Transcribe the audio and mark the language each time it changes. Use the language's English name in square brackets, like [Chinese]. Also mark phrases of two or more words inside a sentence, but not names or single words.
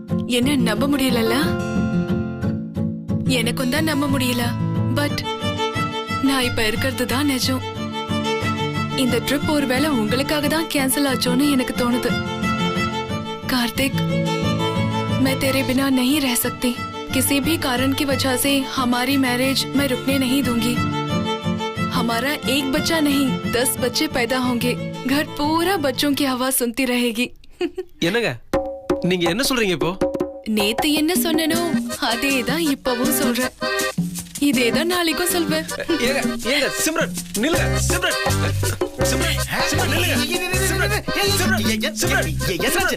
[Tamil] என்ன நம்ப முடியலல்ல? எனக்கும் தான் நம்ப முடியல. பட் நான் இப்ப இருக்கிறது தான் நிஜம். இந்த ட்ரிப் ஒருவேளை உங்களுக்காக தான் கேன்சல் ஆச்சோன்னு எனக்கு தோணுது. [Hindi] कार्तिक, मैं तेरे बिना नहीं रह सकती। किसी भी कारण की वजह से हमारी मैरिज मैं रुकने नहीं दूंगी। हमारा एक बच्चा नहीं 10 बच्चे पैदा होंगे। घर पूरा बच्चों की आवाज सुनती रहेगी। [Tamil] என்னங்க நீங்க என்ன சொல்றீங்க இப்போ? நேத்து என்ன சொன்னனோ அதேதான் இப்பவும் சொல்றேன். இதேதான் நாளைக்கும் சொல்வேன். ஏங்க ஏங்க சிம்ரன் நில்லுங்க. சிம்ரன் சிம்ரன் சிம்ரன் நில்லுங்க.